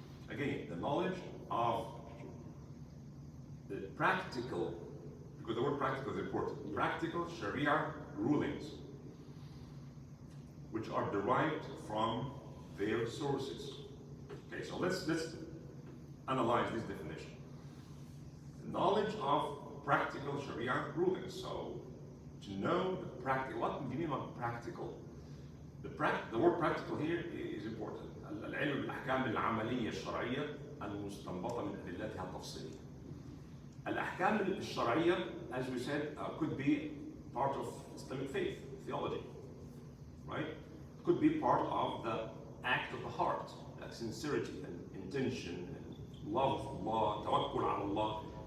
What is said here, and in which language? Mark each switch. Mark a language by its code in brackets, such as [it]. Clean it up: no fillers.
[en] Again, the knowledge of the practical, because the word practical is important, practical Sharia rulings which are derived from their sources. Okay, so let's analyze this definition. The knowledge of practical Sharia rulings. So to know the practical, what do you mean by practical? The word practical here is important. [ar] العلم بالأحكام العملية الشرعية المستنبطة من أدلتها التفصيلية. الأحكام الشرعية, [en] as we said, could be part of Islamic faith, theology, right? Could be part of the act of the heart, that sincerity and intention and love of Allah, tawakkul ala Allah.